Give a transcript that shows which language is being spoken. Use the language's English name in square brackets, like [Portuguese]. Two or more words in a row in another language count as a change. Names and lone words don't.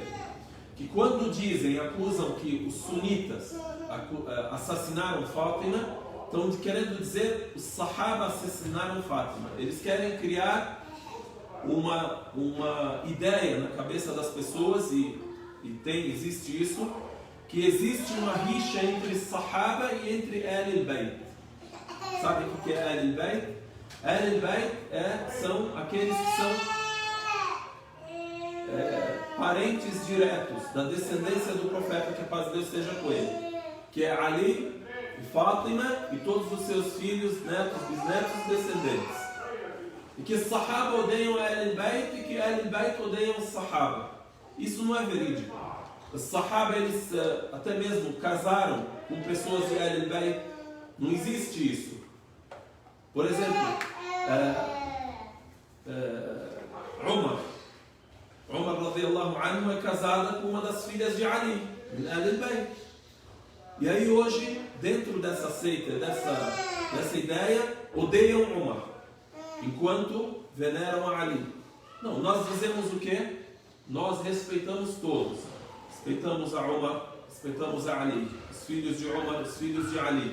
[Portuguese] Que quando acusam que os sunitas assassinaram Fátima, estão querendo dizer os Sahaba assassinaram Fátima. Eles querem criar uma ideia na cabeça das pessoas, e existe isso, que existe uma rixa entre Sahaba e entre Ahl al-Bayt. Sabe o que é Ahl al-Bayt? Ahl al-Bayt são aqueles que são parentes diretos da descendência do profeta, que a paz de Deus esteja com ele, que é Ali, Fátima e todos os seus filhos, netos, bisnetos e descendentes. E que os Sahaba odeiam Ahl al-Bayt e que Ahl al-Bayt odeiam os Sahaba. Isso não é verídico. Os Sahaba, eles até mesmo casaram com pessoas de Ahl al-Bayt. Não existe isso. Por exemplo, Umar [Arabic] رضي الله عنه [Portuguese] é casada com uma das filhas de Ali, de Ahl al-Bayt. E aí hoje, dentro dessa seita, dessa ideia, odeiam Umar, enquanto veneram a Ali. Não, nós dizemos o quê? Nós respeitamos todos. Respeitamos a Umar, respeitamos a Ali, os filhos de Umar, os filhos de Ali.